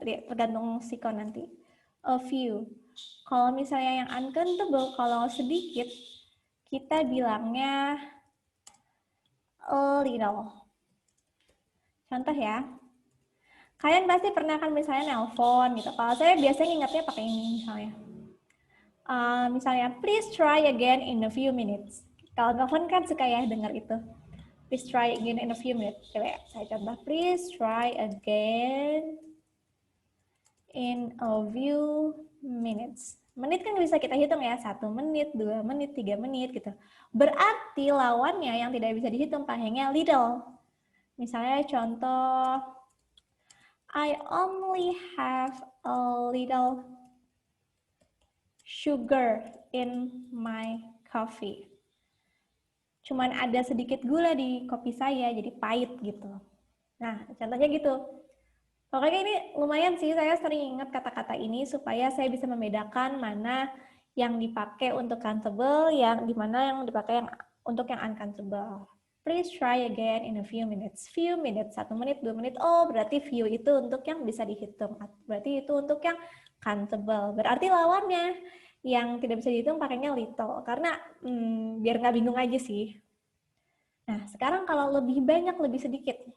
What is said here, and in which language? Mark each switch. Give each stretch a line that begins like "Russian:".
Indonesian: Tergantung sikon nanti. A few. Kalau misalnya yang uncountable, kalau sedikit, kita bilangnya a little. Contoh ya. Kalian pasti pernah kan misalnya nelpon gitu. Kalau saya biasanya ingatnya pakai ini misalnya.
English: Misalnya, please try again in a few minutes.
Indonesian: Kalau nelpon kan suka ya dengar itu.
English: Please try again in a few minutes.
Indonesian: Coba saya contoh.
English: Please try again in a few minutes.
Indonesian: Menit kan bisa kita hitung ya. 1 menit, 2 menit, 3 menit gitu. Berarti lawannya yang tidak bisa dihitung pakainya little. Misalnya contoh,
English: I only have a little sugar in my coffee.
Indonesian: Cuman ada sedikit gula di kopi saya, jadi pahit gitu. Nah, contohnya gitu. Pokoknya ini lumayan sih, saya sering ingat kata-kata ini supaya saya bisa membedakan mana yang dipakai untuk countable, yang dimana yang dipakai untuk yang uncountable.
English: Please try again in a few minutes. Few minutes,
Indonesian: 1 menit, 2 menit. Oh, berarti few itu untuk yang bisa dihitung. Berarti itu untuk yang countable. Berarti lawannya yang tidak bisa dihitung pakainya little. Karena biar nggak bingung aja sih. Nah, sekarang kalau lebih banyak, lebih sedikit.